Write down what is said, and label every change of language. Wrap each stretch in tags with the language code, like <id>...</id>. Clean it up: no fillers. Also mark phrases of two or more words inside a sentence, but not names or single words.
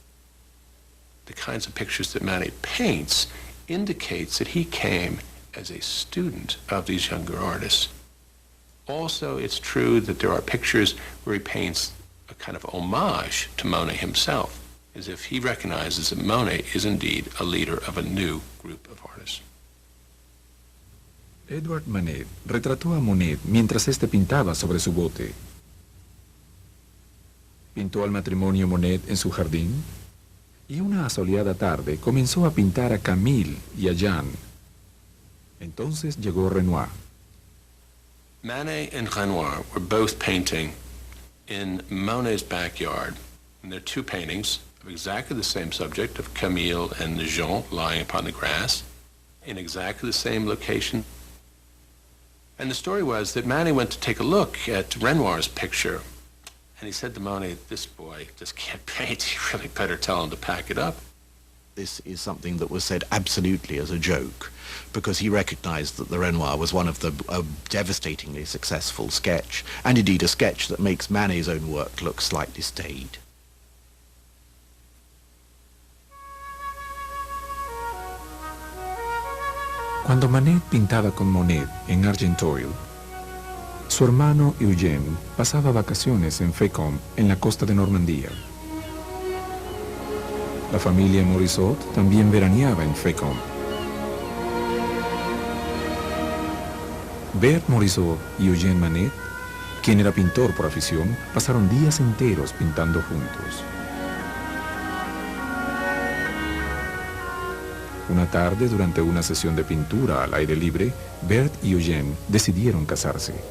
<en>The kinds of pictures that Manet paints indicates that he came as a student of these younger artists. Also, it's true that there are pictures where he paints a kind of homage to Monet himself, as if he recognizes that Monet is indeed a leader of a new group of artists.</en> <es>Edward Manet retrató a Monet mientras éste pintaba sobre su bote. Pintó al matrimonio Monet en su jardín, y una asoleada tarde comenzó a pintar a Camille y a Jeanne. Entonces llegó Renoir.</es> <en>Manet and Renoir were both painting in Monet's backyard, and there are two paintings of exactly the same subject, of Camille and Jean lying upon the grass, in exactly the same location. And the story was that Manet went to take a look at Renoir's picture, and he said to Monet, "This boy just can't paint. You really better tell him to pack it up." This is something that was said absolutely as a joke, because he recognized that the Renoir was one of the devastatingly successful sketch, and indeed a sketch that makes Manet's own work look slightly staid.</en> <es>Cuando Manet pintaba con Monet en Argenteuil, su hermano Eugène pasaba vacaciones en Fécamp, en la costa de Normandía. La familia Morisot también veraneaba en Fécamp. Berthe Morisot y Eugène Manet, quien era pintor por afición, pasaron días enteros pintando juntos. Una tarde, durante una sesión de pintura al aire libre, Berthe y Eugène decidieron casarse.</es>